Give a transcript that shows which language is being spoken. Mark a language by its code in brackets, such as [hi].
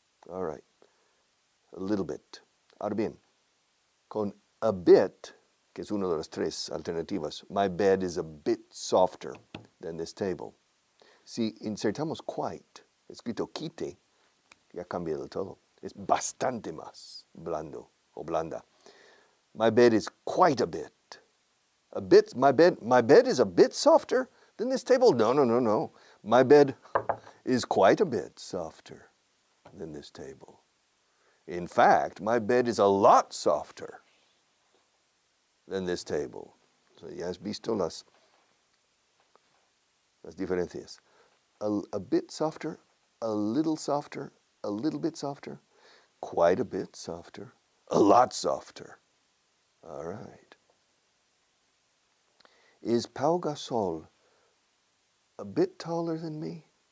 [en] All right. A little bit. [es] Ahora bien, con [en] a bit, [es] que es una de las tres alternativas, [en] my bed is a bit softer than this table. [es] Si insertamos quite, escrito quite, ya cambia del todo. Es bastante más blando o blanda. [en] My bed is quite a bit. My bed is a bit softer than this table. No. My bed is quite a bit softer than this table. In fact, my bed is a lot softer than this table. [es] So ya has visto las diferencias. [en] A bit softer, a little bit softer, quite a bit softer, a lot softer. All right. Is Pau Gasol a bit taller than me?